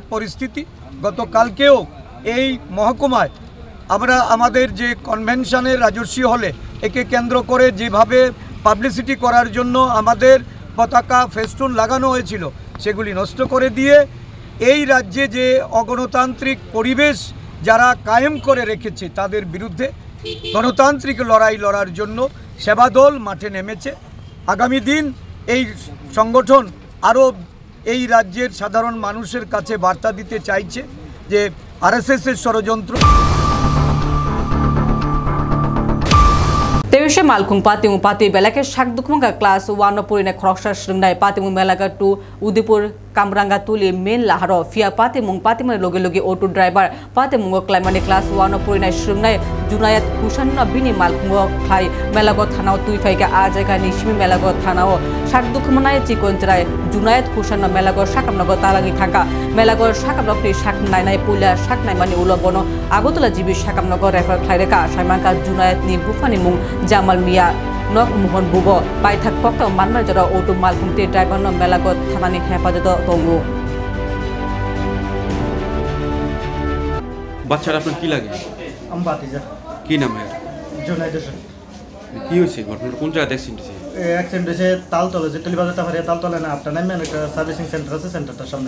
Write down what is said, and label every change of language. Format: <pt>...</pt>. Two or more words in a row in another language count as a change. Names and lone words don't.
<bn>পরিস্থিতি, গতকালকেও এই মহকুমায় আমরা আমাদের যে কনভেনশনের রাজস্বী হলে একে কেন্দ্র করে যেভাবে পাবলিসিটি করার জন্য আমাদের পতাকা ফেস্টুন লাগানো হয়েছিল সেগুলি নষ্ট করে দিয়ে এই রাজ্যে যে অগণতান্ত্রিক পরিবেশ যারা কায়েম করে রেখেছে তাদের বিরুদ্ধে গণতান্ত্রিক লড়াই লড়ার জন্য সেবা দল মাঠে নেমেছে। আগামী দিন এই সংগঠন আরও এই রাজ্যের সাধারণ মানুষের কাছে বার্তা দিতে চাইছে যে আরএসএসের ষড়যন্ত্র</bn> <trp>तेविशे मालकुंग पातिमु पाति बेलाके शाक दुखमंगा क्लास 1 पुरिने खरकसा स्रंगनाय पातिमु मेलाका 2 उदयपुर कामरांगा तुली मेन लाहारो फिया पातिमुंग पातिमु लोगे लोगे</trp> <en>auto driver</en> <trp>पातिमुंग क्लाइमाने क्लास 1 पुरिने स्रंगनाय जुनायत कुशन बिनि मालकुंग खाय मेलागो थानाव तुइफाइगा आजायगा निशिमि मेलागो थानाव शाक दुखमनाय चिकनचराय जुनायत कुशन मेलागो शाकामनगो तालांगि थाका मेलागो शाकामनगनि शाक नायनाय पुला शाक नायमानि उलबनो आगोतला जिबि शाकामनगो रेफार खायरेका सायमानका जुनायतनि बुफानि मुंग जामाल मिया नक मोहन बुबो पाइथाक पक्क मानमार जरा ऑटो मालकुंगते ड्राइवर न मेलागो थानानि हेफाजत दंगो</trp> <bn>বাচ্চার আপনার কি লাগে আমি বাতিজা কি নাম এর জুনাইদ হোসেন কি হয়েছে ঘটনাটা কোন জায়গায় অ্যাক্সিডেন্ট হয়েছে অ্যাক্সিডেন্ট হয়েছে তালতলা যে টলিবাজার তাফারিয়া তালতলা না আপনার নামে একটা সার্ভিসিং সেন্টার আছে সেন্টারটার সামনে</bn>